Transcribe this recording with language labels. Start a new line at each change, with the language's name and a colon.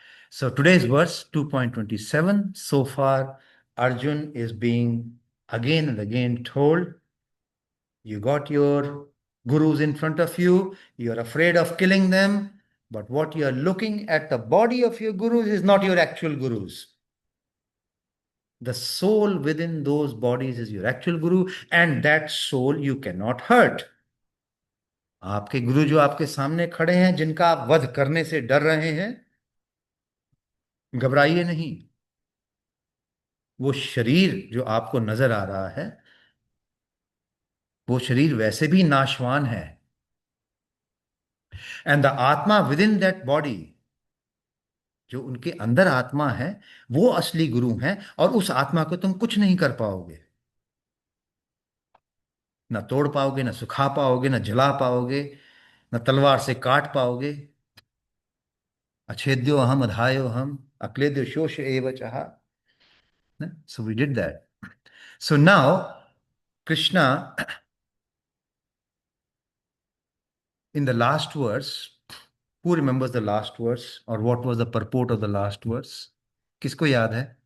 English: So today's verse 2.27. So far, Arjun is being again and again told, you got your gurus in front of you, you're afraid of killing them, but what you're looking at the body of your gurus is not your actual gurus. The soul within those bodies is your actual guru, and that soul you cannot hurt.
Hindi: आपके गुरु जो आपके सामने खड़े हैं, जिनका आप वध करने से डर रहे हैं, घबराइए नहीं। वो शरीर जो आपको नजर आ रहा है, वो शरीर वैसे भी नाशवान है।
English: and the आत्मा within that body,
Hindi: जो उनके अंदर आत्मा है, वो असली गुरु हैं, और उस आत्मा को तुम कुछ नहीं कर पाओगे। ना तोड़ पाओगे, ना सुखा पाओगे, ना जला पाओगे, ना तलवार से काट पाओगे।
Sanskrit: अच्छेद्यो अहम अधायो हम अक्लेद्यो शोष एव चहा।
English: So we did that. So now Krishna, in the last verse, who remembers the last verse, or what was the purport of the last verse?
Hindi: किसको याद है?